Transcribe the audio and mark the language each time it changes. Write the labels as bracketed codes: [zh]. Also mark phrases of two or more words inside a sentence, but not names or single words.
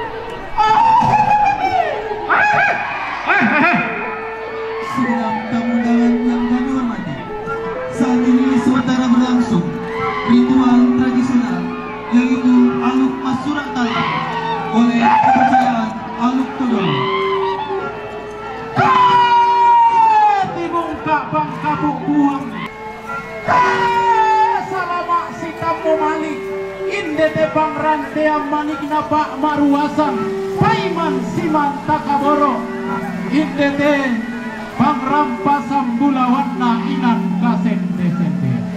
[id] Sidang tamu undangan yang kami hormati, saat ini sementara berlangsung ritual tradisional yaitu aluk masurak tali oleh kepercayaan aluk tudong. [sda] Timungka bangka buang salama si kamu malik indete bang rantea manik napa maruasan paiman siman takaboro indete bang rampasam bulawanna inan kasende-sende.